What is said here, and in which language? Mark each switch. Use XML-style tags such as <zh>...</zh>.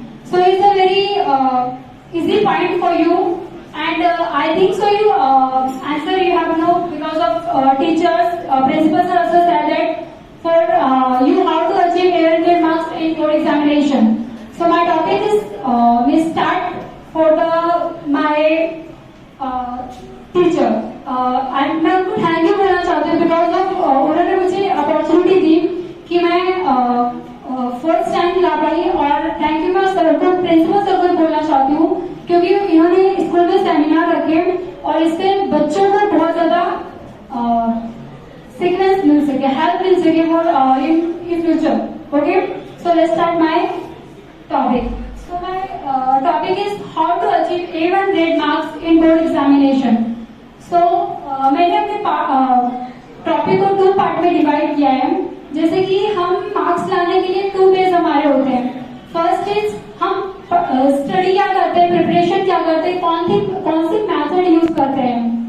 <en>So it's a very easy point for you, and I think so you answer you have no, because of teachers, principals also said that for you how to achieve A1 grade marks in board examination. So my topic is we start for my teacher.</en> <hi>मैं उनको thank you बोलना चाहती हूँ</hi> <en>because of</en> <hi>उन्होंने मुझे opportunity दी कि मैं fourth stand ला पाई। और थैंक यू मैं सर को, प्रिंसिपल सर को बोलना चाहती हूँ क्योंकि इन्होंने स्कूल में सेमिनार रखे और इससे बच्चों को बहुत ज्यादा सीक्वेंस मिल सके, हेल्प मिल सके</hi> <en>For in future. Okay, so let's start my topic. So my topic is how to achieve A1 grade marks in board examination.</en> <hi>So मैंने अपने टॉपिक को 2 पार्ट में डिवाइड किया है। जैसे कि हम मार्क्स लाने के लिए 2 फेज हमारे होते हैं।</hi> <en>first is</en> <hi>हम स्टडी क्या करते हैं, प्रिपरेशन क्या करते हैं, कौन सी मेथड यूज करते हैं।</hi>